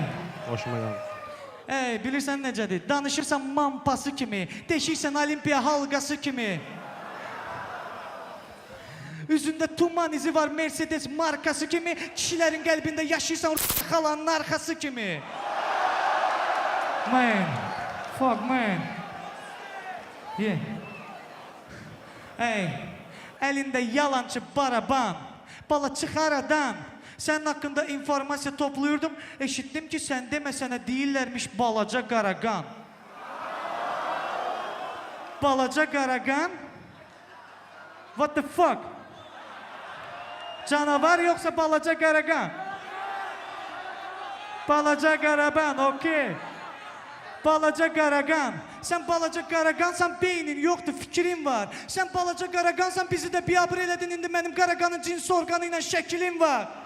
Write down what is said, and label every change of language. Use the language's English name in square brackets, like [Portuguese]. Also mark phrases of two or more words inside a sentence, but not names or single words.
[Azerbaijani] Hoşuma gəldi. Ey, bilirsən necədir? Danışırsan mampası kimi, deşirsən olimpiya halqası kimi. Üzündə tuman izi var Mercedes markası kimi, kişilərin qəlbində yaşayırsan xalanın arxası kimi. [English] Man, fuck man. Yeah. [Azerbaijani] Ey, əlində yalançı baraban, bala çıx aradan. Sənin haqqında informasiya topluyordum, eşitdim ki, sən demə sənə deyirlərmiş balaca qaraqan. Balaca qaraqan? [English] What the fuck? [Azerbaijani] Canavar yoxsa balaca qaraqan? Balaca qaraqan, okey. Balaca qaraqan. Sən balaca qaraqansan, beynin yoxdur, fikrin var. Sən balaca qaraqansan, bizi də biabır elədin, indi mənim qaraqanın cins orqanı ilə şəkilin var.